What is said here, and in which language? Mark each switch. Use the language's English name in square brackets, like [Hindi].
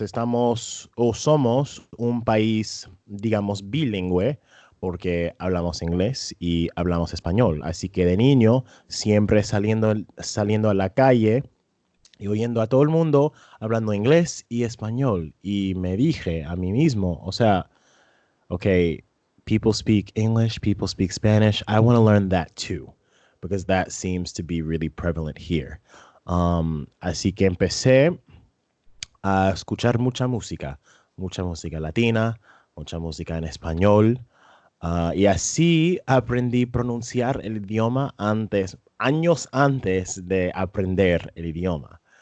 [Spanish] Estamos o somos un país, digamos, bilingüe, porque hablamos inglés y hablamos español. Así que de niño, siempre saliendo a la calle, y oyendo a todo el mundo hablando inglés y español. Y me dije a mí mismo, o sea, ok, [English] people speak English, people speak Spanish. I want to learn that too, because that seems to be really prevalent here. [Spanish] Así que empecé a escuchar mucha música latina, mucha música en español. Y así aprendí a pronunciar el idioma años antes de aprender el idioma.